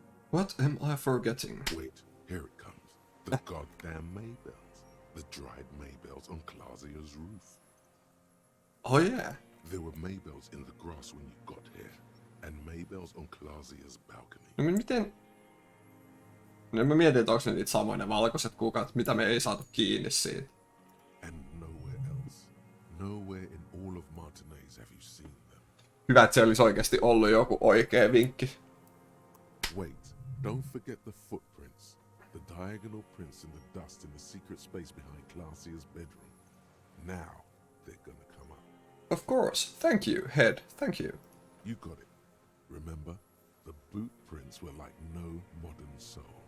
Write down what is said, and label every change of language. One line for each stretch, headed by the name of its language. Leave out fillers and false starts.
English: What am I forgetting? Wait, here it comes. The goddamn Maybells. The dried Maybells on Clausia's roof. Oh yeah. There were Maybells in the grass when you got here, and Maybells on Clausia's balcony.
Finnish: No miten... No mä mietin, että onko ne niitä samoja ne valkoiset kukat, mitä me ei saatu kiinni siitä.
English: And nowhere else. Nowhere in all of Martinaise have you seen them.
Finnish: Hyvä, että se olisi oikeasti ollut joku oikea vinkki.
English: Wait, don't forget the footprints. The diagonal prints in the dust in the secret space behind Clausia's bedroom. Now they're gonna come up. Of course. Thank you, Head. Thank you. You got it. Remember, the boot prints were like no modern soul.